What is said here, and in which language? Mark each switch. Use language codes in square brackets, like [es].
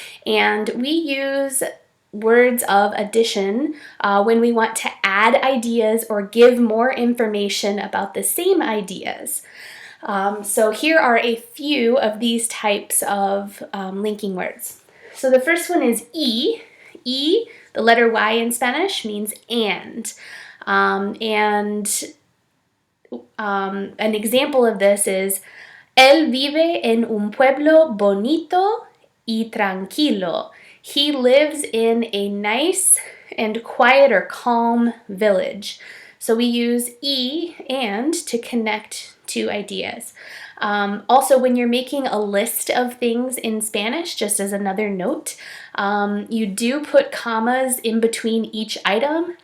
[en] And we use words of addition when we want to add ideas or give more information about the same ideas. So here are a few of these types of linking words. So the first one is y. Y, the letter Y in Spanish, means and. An example of this is, [es] Él vive en un pueblo bonito y tranquilo. [en] He lives in a nice and quiet or calm village. So we use y and to connect two ideas. Also, when you're making a list of things in Spanish, just as another note, you do put commas in between each item.